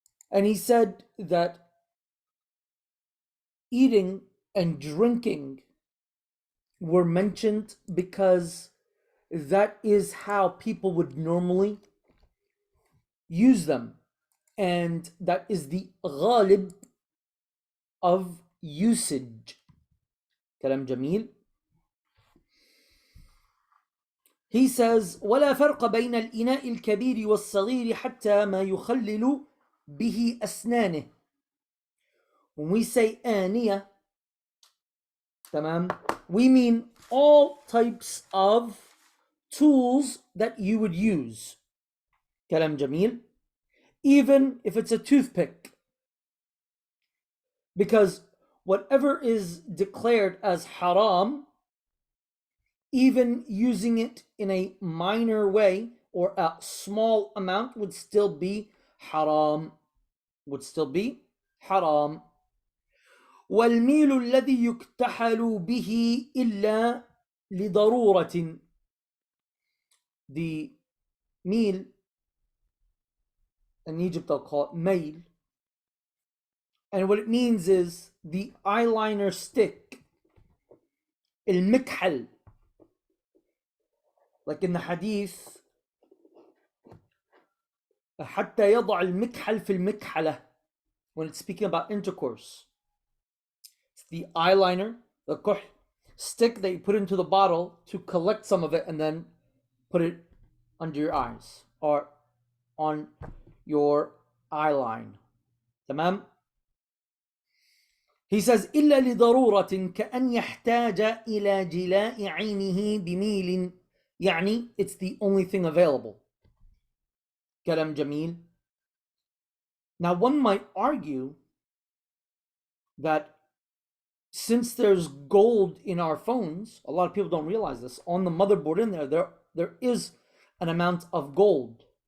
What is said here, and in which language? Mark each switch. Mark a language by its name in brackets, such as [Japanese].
[English] And he said that eating and drinking were mentioned because that is how people would normally use them. And that is the ghalib of usage. [Arabic] Kalam Jamil. [English] He says, [Arabic] ولا فرق بين الإناء الكبير والصغير حتى ما يخلل به أسنانه. [English] When we say آنية, tamam, we mean all types of tools that you would use. [Arabic] Kalam Jamil. [English] Even if it's a toothpick. Because whatever is declared as haram, even using it in a minor way or a small amount would still be haram. Would still be haram. [Arabic] والميل الذي يكتحل به إلا لضرورة. [English] The meal, in Egypt they'll call it mail. And what it means is the eyeliner stick. [Arabic] المكحل. [English] Like in the hadith, [Arabic] حتى يضع المكحل في المكحلة. [English] When it's speaking about intercourse. It's the eyeliner, the kuh, stick that you put into the bottle to collect some of it and then put it under your eyes or on your eyeline. [Arabic] تمام? [English] He says [Arabic] إلا لضرورة كأن يحتاج إلى جلاء عينه بميل. [English] يعني it's the only thing available. [Arabic] كلام جميل. [English] Now one might argue that since there's gold in our phones, a lot of people don't realize this, on the motherboard in there is an amount of gold.